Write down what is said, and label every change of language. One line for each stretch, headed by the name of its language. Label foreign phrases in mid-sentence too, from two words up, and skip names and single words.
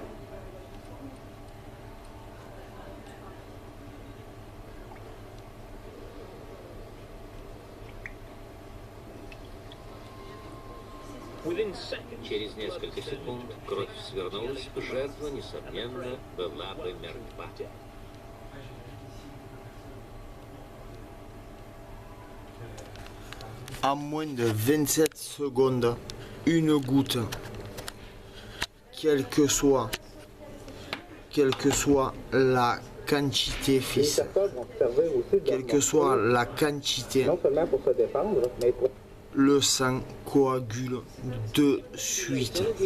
Russian: Через несколько секунд кровь свернулась, жертва, несомненно, была бы мертва.
French: En moins de 27 secondes, une goutte, quelle que soit la quantité, fils, quelle que soit la quantité, le sang coagule de suite.